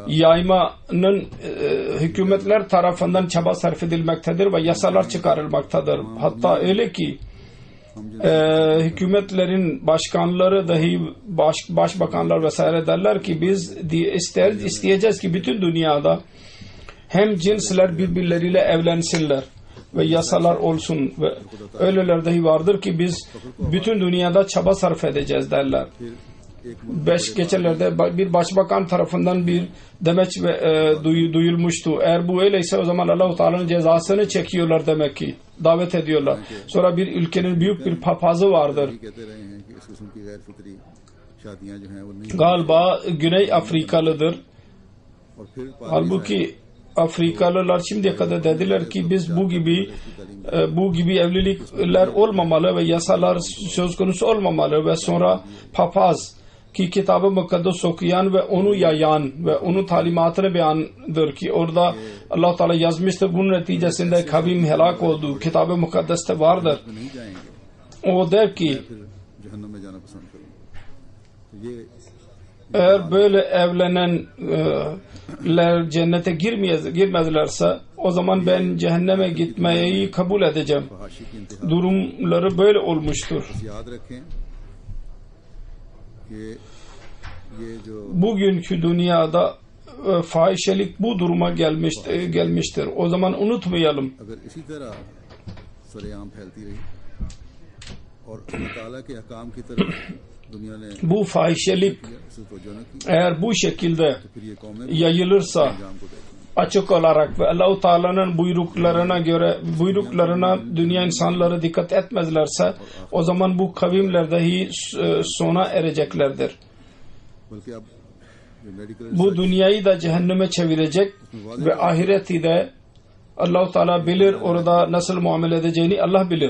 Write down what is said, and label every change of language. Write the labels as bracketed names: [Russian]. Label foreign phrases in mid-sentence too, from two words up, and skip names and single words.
[Turkish] yaymanın hükümetler tarafından çaba sarf edilmektedir ve yasalar çıkarılmaktadır. Hatta öyle ki hükümetlerin başkanları dahi başbakanlar vesaire derler ki biz isteyeceğiz ki bütün dünyada hem cinsler birbirleriyle evlensinler ve yasalar olsun ve öyleler dahi vardır ki biz bütün dünyada çaba sarf edeceğiz derler. Geçenlerde bir başbakan tarafından bir demeç duyulmuştu. Eğer bu öyleyse o zaman Allah-u Teala'nın cezasını çekiyorlar demek ki. Davet ediyorlar. Sonra bir ülkenin büyük bir papazı vardır. [Urdu] کہتے رہے ہیں کہ اس قسم کی غیر فطری شادیاں جو ہیں وہ نہیں [Turkish] Galiba Güney Afrikalıdır. [Urdu] اور پھر [Turkish] Halbuki Afrikalılar şimdiye kadar dediler ki biz bu gibi evlilikler olmamalı ve yasalar söz konusu olmamalı ve sonra papaz ki kitabı mukaddes okuyan ve onu yayan ve onun talimatını beyandır ki orada Allah Teala yazmıştır. Bunun neticesinde kavim helak oldu. Kitabı mukaddeste vardır. [Urdu] نہیں جائیں گے [Turkish] O der ki [Urdu] پھر جہنم میں جانا پسند کروں گا تو یہ [Turkish] eğer böyle evlenenler cennete girmezlerse o zaman ben cehenneme gitmeyi kabul edeceğim. [Urdu] فحاشی کی انتہا. [Turkish] Durumları böyle olmuştur. [Urdu] یاد رکھیں کہ یہ جو [Turkish] Bugünkü dünyada fahişelik bu duruma gelmiştir. O zaman unutmayalım. [Urdu] اگر اسی طرح سرعام پھیلتی رہی اور اللہ تعالیٰ کے احکام کی طرف دنیا نے [Turkish] Bu fahişelik [Urdu] اسے توجہ نہ کی [Turkish] eğer bu şekilde [Urdu] پھر یہ قومیں بھی [Turkish] yayılırsa [Urdu] انجام کو دیکھیں. [Turkish] açık olarak ve Allah-u Teala'nın buyruklarına dünya insanları dikkat etmezlerse o zaman bu kavimler dahi sona ereceklerdir. [Urdu] بلکہ اب جو میڈیکل [Turkish] Bu dünyayı da cehenneme çevirecek ve ahireti de Allah-u Teala bilir, orada nasıl muamele edeceğini Allah bilir.